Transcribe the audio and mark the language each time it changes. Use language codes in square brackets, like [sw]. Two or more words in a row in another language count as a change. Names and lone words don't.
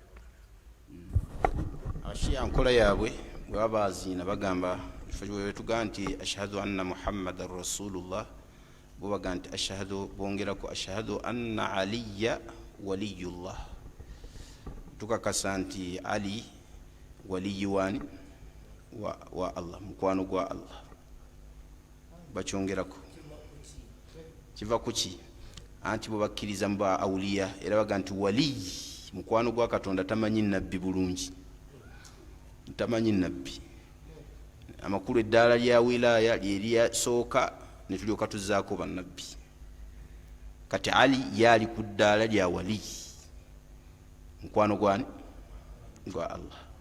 [lg] abashiya nkola yaabwe bwe baba baziina bagamba bwetugamba nti [ar] أشهد أن محمدا رسول الله [lg] bo baga nti bongerako [ar] أشهد أن عليا ولي الله [lg] tukakasa nti ali waliyi wani wa allah mukwano gwa allah bakyongerako kiva kuki anti bwe bakkiriza mu ba awuliya era baga nti waliyi mukwano gwa katonda tamanyi nabbi bulungi tamanyi nabbi amakulu eddaala lya wilaya lyeryasooka netulyoka tuzaako bannabbi kati ali yaali ku ddaala lya wali mukwano gwani gwa allah